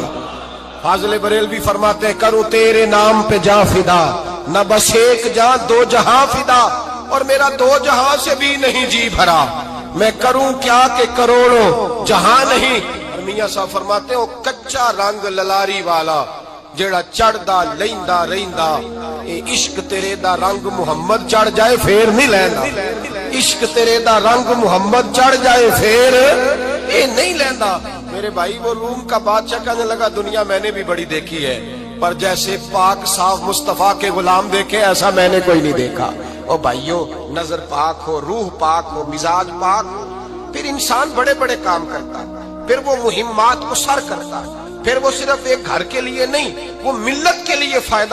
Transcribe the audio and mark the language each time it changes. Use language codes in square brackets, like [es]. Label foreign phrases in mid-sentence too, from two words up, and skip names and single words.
[ur] فاضل بریلوی فرماتے ہیں کروں تیرے نام پہ جاں فدا، نہ بس ایک جاں دو جہاں فدا، اور میرا 2 جہاں سے بھی نہیں جی بھرا، میں کروں کیا کہ کروڑوں جہاں نہیں. میاں صاحب فرماتے ہیں [pa] وہ کچا رنگ للاری والا جیڑا چڑھدا لیندا رہندا اے عشق تیرے دا رنگ محمد چڑھ جائے پھر نہیں لیندا عشق تیرے دا رنگ محمد چڑھ جائے پھر اے نہیں لیندا [ur] میرے بھائی وہ روم کا بادشاہ کہنے لگا دنیا میں نے بھی بڑی دیکھی ہے پر جیسے پاک صاف مصطفیٰ کے غلام دیکھے ایسا میں نے کوئی نہیں دیکھا او بھائیو نظر پاک ہو روح پاک ہو مزاج پاک ہو پھر انسان بڑے بڑے کام کرتا ہے پھر وہ مہمات کو سر کرتا ہے پھر وہ صرف ایک گھر کے لیے نہیں وہ ملت کے لیے فائدہ